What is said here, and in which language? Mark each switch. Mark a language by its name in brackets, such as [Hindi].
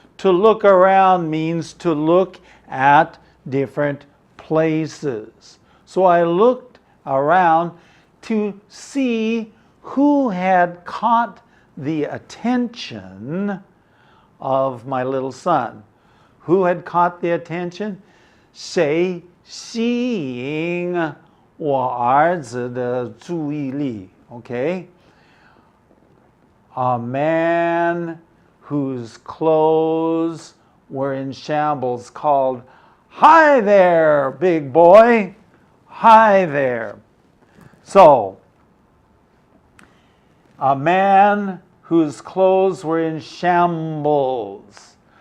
[English] To look around means to look at different places. So I looked around to see who had caught the attention of my little son. Who had caught the attention? [Chinese] 谁吸引我儿子的注意力? [English] Okay? A man whose clothes were in shambles called, "Hi there, big boy. Hi there." So, a man whose clothes were in shambles.